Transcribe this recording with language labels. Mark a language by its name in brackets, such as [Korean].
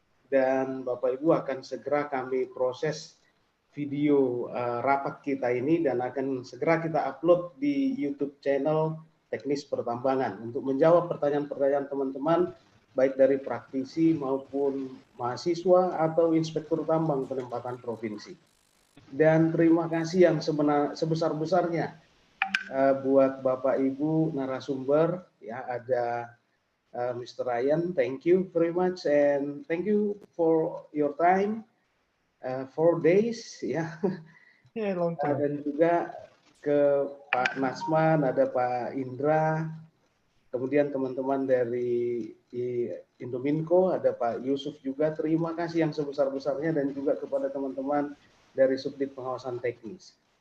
[Indonesian] dan Bapak Ibu akan segera kami proses video rapat kita ini dan akan segera kita upload di YouTube channel Teknis Pertambangan untuk menjawab pertanyaan-pertanyaan teman-teman baik dari praktisi maupun mahasiswa atau inspektur tambang penempatan provinsi. Dan terima kasih yang sebesar-besarnya buat Bapak Ibu narasumber, ya, ada Mr. [English] Ryan, thank you very much, and thank you for your time, 4 days, ya. Yeah, long time. [Indonesian] Dan juga ke Pak Nasman, ada Pak Indra, kemudian teman-teman dari Indominco, ada Pak Yusuf juga. Terima kasih yang sebesar-besarnya, dan juga kepada teman-teman dari Subdit Pengawasan Teknis.